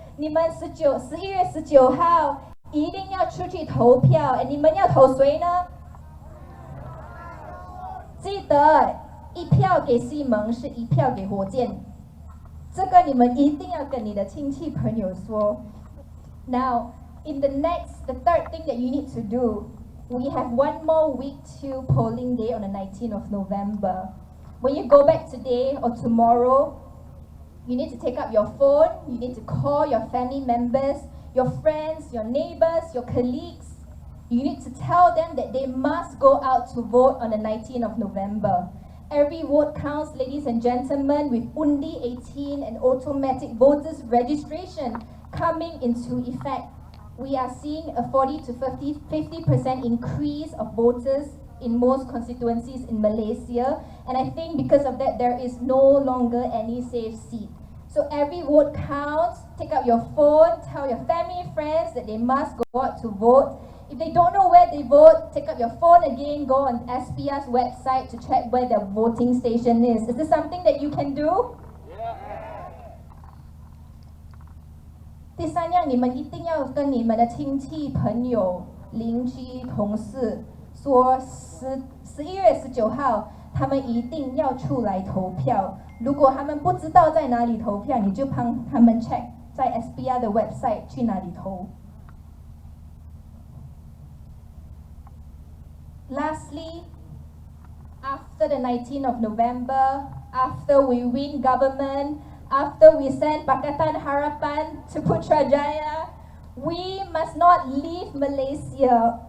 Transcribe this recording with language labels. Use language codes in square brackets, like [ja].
[zh] 你们11月19号一定要出去投票，你们要投谁呢？记得一票给西蒙是一票给火箭，这个你们一定要跟你的亲戚朋友说。 [en] Now, the third thing that you need to do, we have 1 more week to polling day on the 19th of November. When you go back today or tomorrow, you need to take up your phone, you need to call your family members, your friends, your neighbors, your colleagues. You need to tell them that they must go out to vote on the 19th of November. Every vote counts, ladies and gentlemen, with Undi 18 and automatic voters registration coming into effect. We are seeing a 40 to 50% increase of voters in most constituencies in Malaysia, and I think because of that there is no longer any safe seat. So every vote counts. Take out your phone, tell your family, friends that they must go out to vote. If they don't know where they vote, take up your phone again, go on SPR's website to check where their voting station is. Is this something that you can do? [zh] 第三样，你们一定要跟你们的亲戚、朋友、邻居、同事说11月19号，他们一定要出来投票。如果他们不知道在哪里投票，你就帮他们 check 在 SPR 的 website 去哪里投。 [en] Lastly, after the 19th of November, after we win government, after we send Pakatan Harapan to Putrajaya, we must not leave Malaysia.